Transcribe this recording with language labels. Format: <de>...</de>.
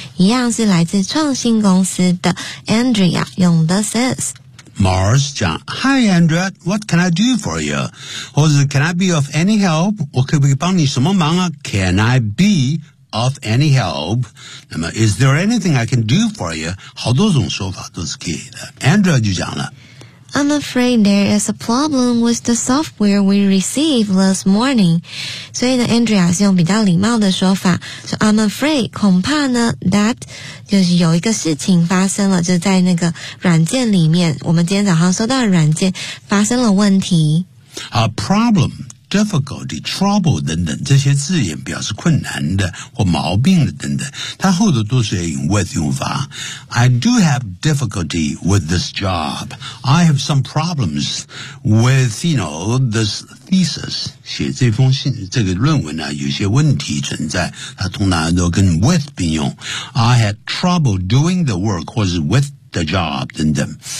<zh>一样是来自创新公司的 Andrea 用</zh> <en>this is. Morris 讲 Hi Andrea, what can I do for you? 或者 Can I be of any help?</en> <zh>我可不可以帮你什么忙啊</zh> <en>Can I be of any help? 那么 Is there anything I can do for you?</en> <zh>好多种说法都是可以的。 Andrea 就讲了</zh> <en>I'm afraid there is a problem with the software we received this morning.</en> <zh>所以呢 ,Andrea 是用比较礼貌的说法。</zh> <en>So I'm afraid,</en> <zh>恐怕呢 ,that, 就是有一个事情发生了就是在那个软件里面我们今天早上收到的软件发生了问题。 A problem, difficulty, trouble 等等这些字眼表示困难的或毛病的等等，它后头都是要用 with 用法。</zh> <en>I do have difficulty with this job. I have some problems with, you know, this thesis.</en> <zh>写这封信，这个论文呢、啊，有些问题存在，它通常都跟 with 并用。</zh> <en>I had trouble doing the work,</en> <zh>或是</zh> <en>with the job</en> <zh>等等。</zh>